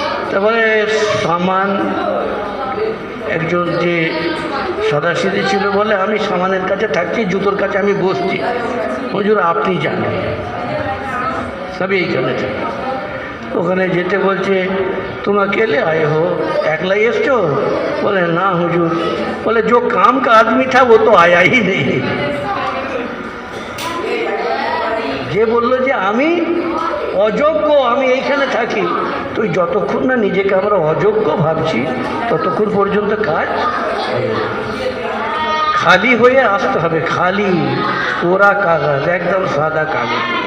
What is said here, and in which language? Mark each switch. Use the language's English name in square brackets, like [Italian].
[Bangla] তারপরে সামান একজন যে সাদাসিধে ছিল বলে, আমি সামানের কাছে থাকছি, জুতোর কাছে আমি বসছি, হুজুর আপনি জানেন सभी এইখানে থাকে। ওখানে যেতে বলছে, [Hindi] तुम अकेले आए हो, [Bangla] একলাই এসছো? বলে না হুজুর। [Hindi] বলে जो काम का आदमी था वो तो आया ही नहीं। [Bangla] যে বললো যে আমি অযোগ্য, আমি এইখানে থাকি, তো যতক্ষণ না নিজেকে আমরা অযোগ্য ভাবছি ততক্ষণ পর্যন্ত কাজ খালি হয়ে আসতে হবে। খালি কোরা কাগজ, একদম সাদা কাগজ।